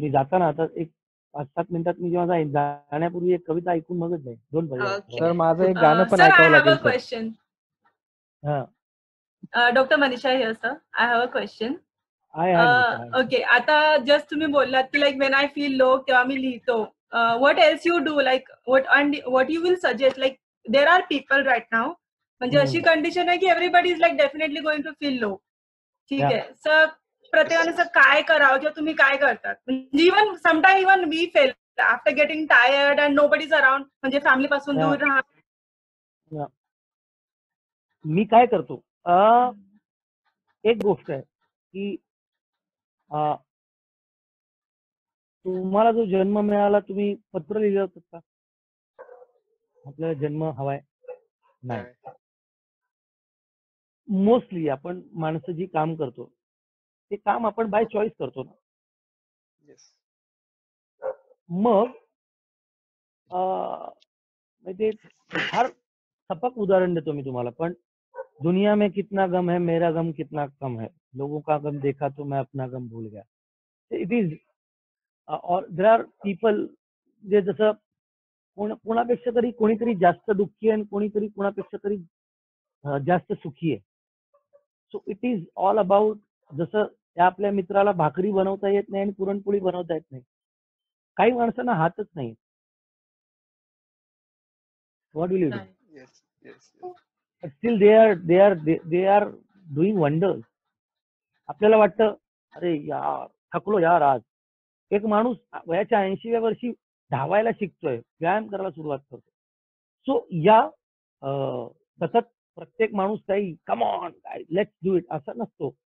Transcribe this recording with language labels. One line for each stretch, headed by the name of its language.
Marathi: मी जाताना आता एक 5-7 मिनिटात मी जेव्हा जाण्यापूर्वी एक कविता ऐकून मगच जाईल. दोन पर्याय. सर माझं एक गाणं पण
English: Sir, I
Marathi: ऐकावं
English: have a
Marathi: लागेल सर.
English: question.
Marathi: हा,
English: Dr. Manisha here, sir. I have a question.
Marathi: Okay, आता जस्ट तुम्ही बोललात की
English: like when I feel low
Marathi: तेव्हा मी लिहितो.
English: What else you do, like what you will suggest, like there are people right now,
Marathi: म्हणजे अशी condition आहे की
English: everybody is like definitely going to feel low.
Marathi: ठीक आहे. सर प्रत्येकाने असं काय करावं किंवा तुम्ही काय करतात? म्हणजे
English: even sometime even we fail after getting tired and nobody is around,
Marathi: म्हणजे फॅमिली पासून दूर राहा. मी काय करतो, एक गोष्ट आहे की तुम्हाला जो जन्म मिळाला तुम्ही पत्र लिहिलं होतं का? आपल्याला जन्म हवाय नाही. मोस्टली आपण माणसं जी काम करतो ते काम आपण बाय चॉईस करतो ना. मग म्हणजे फार सपक उदाहरण देतो मी तुम्हाला, पण
Hindi: दुनिया में कितना गम है मेरा गम कितना कम है, लोगों का गम देखा तो मैं अपना गम भूल गया.
English: it is और there are people
Marathi: जे जसं कोणापेक्षा तरी कोणीतरी जास्त दुःखी आहे आणि कोणीतरी कोणापेक्षा तरी जास्त सुखी आहे.
English: So it is all about.
Marathi: जसं त्या आपल्या मित्राला भाकरी बनवता येत नाही आणि पुरणपोळी बनवता येत नाही. काही माणसांना हातच नाही.
English: What will you do? But still they are doing wonders.
Marathi: आपल्याला वाटतं अरे यार थकलो यार आज. एक माणूस वयाच्या 80व्या वर्षी धावायला शिकतोय, व्यायाम करायला सुरुवात करतो. सो या सतत प्रत्येक माणूस काही
English: come on let's do it
Marathi: असं नसतो.